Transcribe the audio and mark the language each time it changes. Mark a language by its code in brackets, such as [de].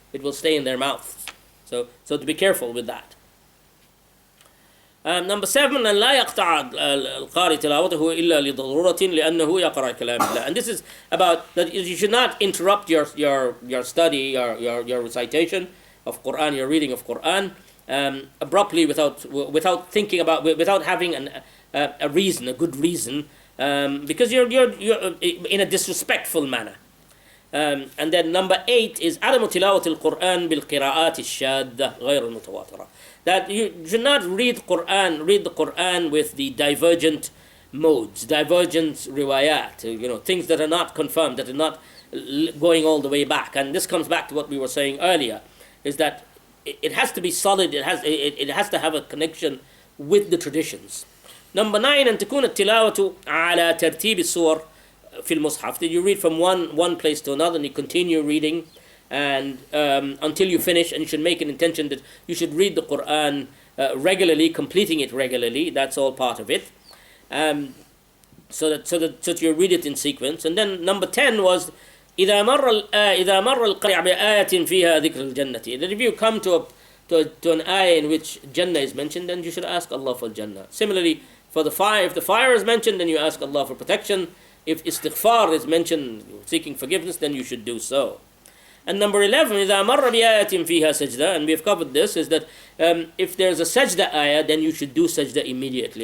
[en] It will stay in their mouths. So to be careful with that. Number 7, [ar] أن لا يقطع القارئ تلاوته إلا لضرورة لأنه يقرأ كلام الله. [en] And this is about that you should not interrupt your study, your recitation of Quran, your reading of Quran, abruptly without thinking about, without having a reason, a good reason, because you're in a disrespectful manner. And then number 8 is [ar] عدم تلاوة القرآن بالقراءات الشاذة غير المتواترة. [en] That you should not read the Quran with the divergent modes, divergent riwayat, things that are not confirmed, that are not going all the way back. And this comes back to what we were saying earlier, is that it has to be solid, it has to have a connection with the traditions. Number 9, [ar] أن تكون التلاوة على ترتيب السور في المصحف. [en] That you read from one place to another and you continue reading, and until you finish, and you should make an intention that you should read the Quran regularly, completing it regularly. That's all part of it. So that you read it in sequence. And then number 10 was [ar] إذا مر القارئ بآية فيها ذكر الجنة. [en] That if you come to an ayah in which Jannah is mentioned, then you should ask Allah for Jannah. Similarly, for the fire, if the fire is mentioned, then you ask Allah for protection. if istighfar is mentioned, seeking forgiveness, then you should do so. And number 11, [ar] إِذَا مَرَّ بِآيَةٍ فِيهَا سَجْدَةٍ, [en] and we have covered this, is that if there's a sajda ayah, then you should do sajda immediately.